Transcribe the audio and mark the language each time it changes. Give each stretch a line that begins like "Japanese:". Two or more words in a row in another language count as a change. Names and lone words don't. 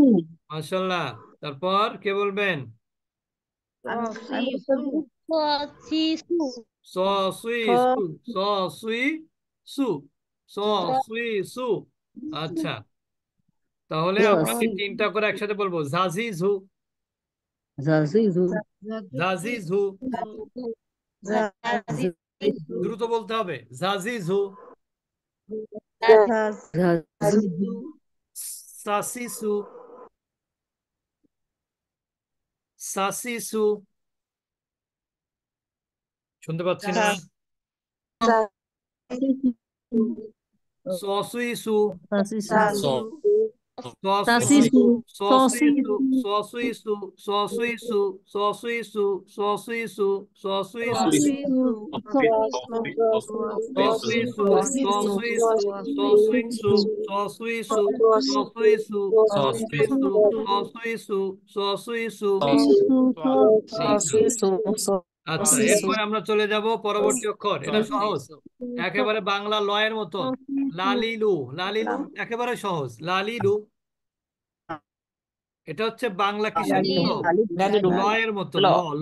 Bangla: মাশাআল্লাহ। তারপর কে বলবেন? সিসু স, সুই, সু, স, সুই, সু, স, সুই, সু। আচ্ছা, তাহলে আমরা কি তিনটা করে একসাথে বলবো? জাজি ঝু। জাজি জু জাজি ঝু। জাজিজু দ্রুত বলতে হবে। জাজি ঝু। জাজি জু সাসিসু, সাসিসু। শুনতে পাচ্ছি না। সসুইসু, সাসি সু স সাসি সসুইসু, সু সসি সসুইসু, সু সসুইসু, সসুইসু, সসুইসু, সসুইসু, সসুইসু, সসি সু সসুইসু, সসি সু সসুইসু, সসি সসুইসু, সু সসুইসু, সসুইসু, সসুইসু, সসুইসু, সসুইসু। সসি সু আচ্ছা, সসি সু আচ্ছা, সসি সু এরপরে আমরা চলে যাব পরবর্তী অক্ষর। এটা সহজ, একেবারে বাংলা লয়ের মতো। লালিলু, লালিলু একেবারে সহজ। লালিলু, এটা হচ্ছে বাংলা কিসের মতো? লয়ের মতো, ল, ল।